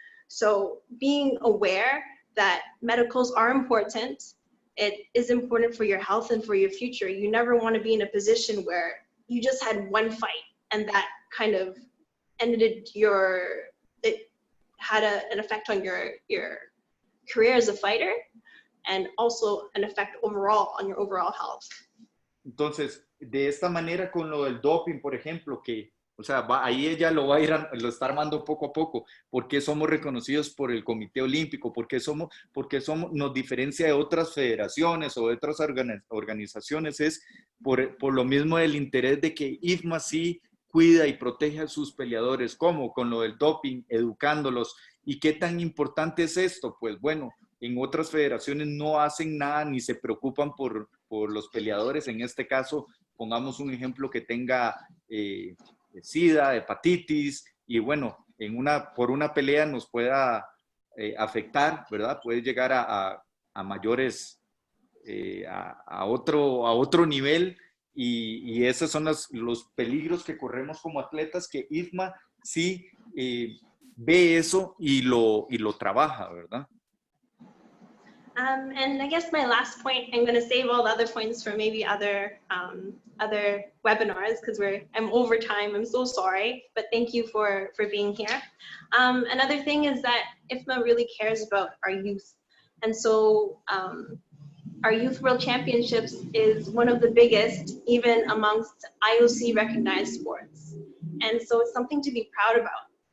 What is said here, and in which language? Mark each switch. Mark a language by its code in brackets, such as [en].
[en] So being aware that medicals are important, it is important for your health and for your future. You never want to be in a position where you just had one fight and that kind of ended it had an effect on your career as a fighter, and also an effect overall on your overall health. [es] Entonces, de esta manera con lo del doping, por ejemplo, que o sea, ahí ella lo está armando poco a poco. ¿Por qué somos reconocidos por el Comité Olímpico? ¿Por qué nos diferencia de otras federaciones o de otras organizaciones? Es por lo mismo del interés de que IFMA sí cuida y protege a sus peleadores. ¿Cómo? Con lo del doping, educándolos ¿Y qué tan importante es esto? Pues bueno, en otras federaciones no hacen nada ni se preocupan por los peleadores. En este caso, pongamos un ejemplo que tenga SIDA, hepatitis, y bueno, por una pelea nos pueda afectar, ¿verdad? Puede llegar a mayores, a otro nivel, y esos son los peligros que corremos como atletas, que IFMA sí ve eso y lo trabaja, ¿verdad? [en] And I guess my last point, I'm going to save all the other points for maybe other webinars, because I'm over time. I'm so sorry, but thank you for being here. Another thing is that IFMA really cares about our youth, and so our Youth World Championships is one of the biggest, even amongst IOC recognized sports, and so it's something to be proud about.